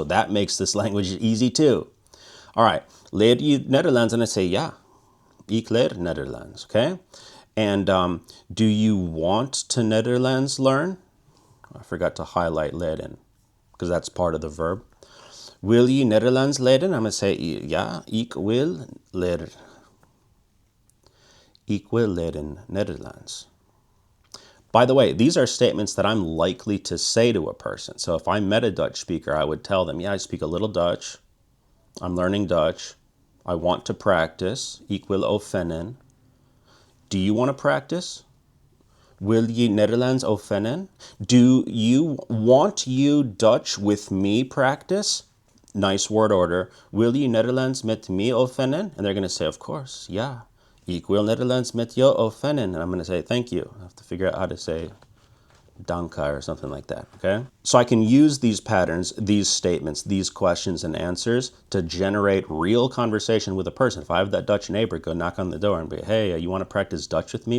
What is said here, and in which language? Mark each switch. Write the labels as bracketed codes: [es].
[en] So that makes this language easy too. All right, [nl] leer je Nederlands? [en] And I say, yeah, [nl] ik leer Nederlands, [en] okay? And do you want to Netherlands learn? I forgot to highlight leren because that's part of the verb. [nl] Wil je Nederlands leren? [en] I'm going to say, [nl] ja, ik wil leren. Ik wil leren Nederlands. [en] By the way, these are statements that I'm likely to say to a person. So if I met a Dutch speaker, I would tell them, yeah, I speak a little Dutch. I'm learning Dutch. I want to practice. [nl] Ik wil oefenen. [en] Do you want to practice? [nl] Wil je Nederlands oefenen? [en] Do you want you Dutch with me practice? Nice word order. [nl] Wil je Nederlands met me oefenen? [en] And they're going to say, of course, yeah. [nl] Ik wil Nederlands met jou oefenen. [en] And I'm going to say, thank you. I have to figure out how to say danka or something like that, okay? So I can use these patterns, these statements, these questions and answers to generate real conversation with a person. If I have that Dutch neighbor, go knock on the door and be, hey, you want to practice Dutch with me?